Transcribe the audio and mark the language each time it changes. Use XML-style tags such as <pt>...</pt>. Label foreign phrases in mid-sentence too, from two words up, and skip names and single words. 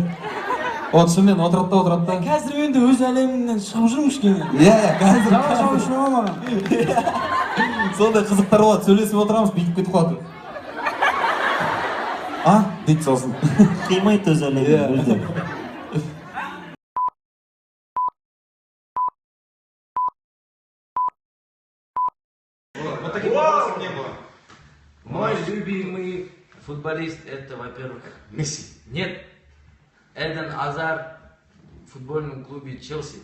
<kk>От шынымен отырады да. Қазір енді өз әлемінен шығып жүрмін кішкене. Иә, қазір. Жауап шыға маған. Сондай қызықтар болады, сөйлесіп отырамыз, бүйтіп кетіп қалады. Дейді сосын. Қимайды өз әлемін мүлде.</kk> <ru>Вот таких вопросов не было. Мой любимый футболист это, во-первых, Месси. нет, Эден Азар в футбольном клубе Челси.</ru>